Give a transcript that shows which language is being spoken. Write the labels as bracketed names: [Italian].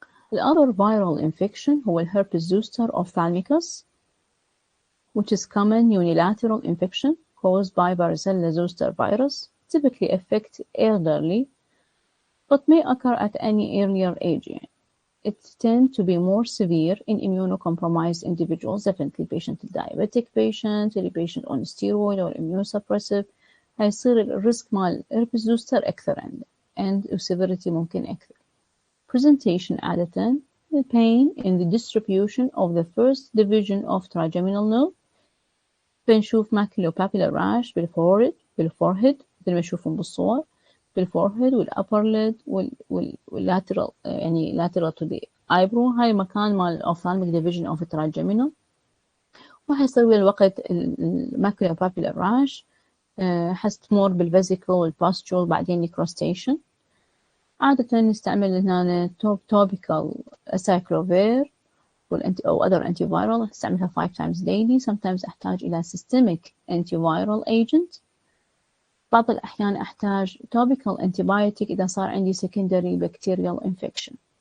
[English] The other viral infection هو herpes zoster ophthalmicus, which is common unilateral infection caused by varicella zoster virus, typically affect elderly, but may occur at any earlier age. It tends to be more severe in immunocompromised individuals, definitely patient diabetic patient, patient on steroid or immunosuppressive. [Arabic] هيصير الريسك مال [English] herpes zoster [Arabic] أكثر عنده and severity ممكن أكثر. [English] Presentation عادة the pain in the distribution of the first division of trigeminal nerve. [Arabic] بنشوف maculopapular rash بالforehead مثل ما تشوفون بالصور، بالforehead والupper lid والlateral يعني [English] lateral to the eyebrow، [Arabic] هاي مكان مال ophthalmic division of trigeminal. وحيسوي الوقت maculopapular rash حتمر بالفيزيكال والباستول بعدين necrustation. عادة نستعمل هنا topical acyclovir أو other antiviral، نستعملها 5 times daily. [English] sometimes [Arabic] أحتاج إلى [English] systemic antiviral agent. [Arabic] بعض الأحيان أحتاج topical antibiotic إذا صار عندي [English] secondary bacterial infection.